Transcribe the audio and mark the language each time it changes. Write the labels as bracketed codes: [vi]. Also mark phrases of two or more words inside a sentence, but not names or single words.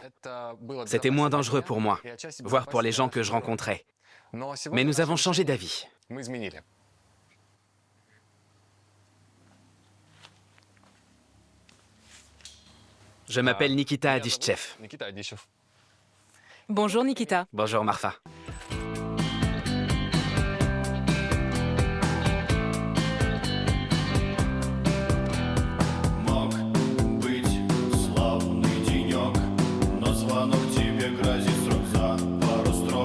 [fr] C'était moins dangereux pour moi, voire pour les gens que je rencontrais. Mais nous avons changé d'avis. Je m'appelle Nikita Adishchev. Bonjour Nikita. Bonjour Marfa. [ru] Мог быть славный денек, но звонок тебе грозит срок за пару строк.